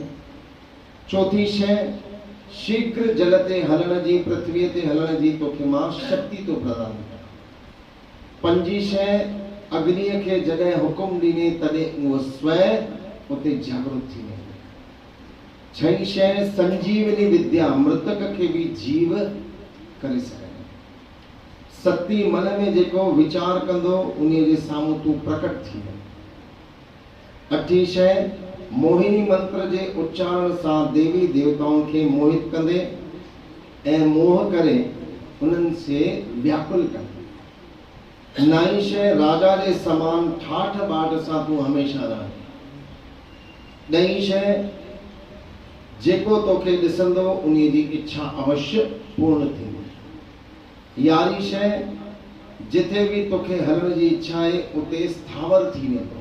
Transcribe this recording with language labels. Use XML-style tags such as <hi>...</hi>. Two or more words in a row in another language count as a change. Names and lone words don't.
<sd>चौथी शइ शीघ्र जल ते हलण जी, पृथ्वी ते हलण जी तोखे मां शक्ति तो प्रदान कयां। पंजी शइ अग्निअ खे जॾहिं हुकुम ॾिने तॾहिं उहो स्वयं उते जागृत थी वेंदो। छही शइ संजीवनी विद्या, मृतक खे भी जीव करे सघे। सती मन में जेको विचार कंदो उन जे साम्हूं तूं प्रकट थी वेंदो। अठी शइ मोहिनी मंत्र जे उच्चारण सां देवी देवताउनि खे मोहित कंदे ऐं मोह करे उन्हनि से व्याकुल कंदे। नाई शइ राजा जे समान ठाठ बाट सां तूं हमेशह रहे। ॾहीं शइ जेको तोखे ॾिसंदो उन जी इच्छा अवश्य पूर्ण थींदी। यारी शइ जिथे भी तोखे हलण जी इच्छा है उते स्थावर थी वेंदो।</sd>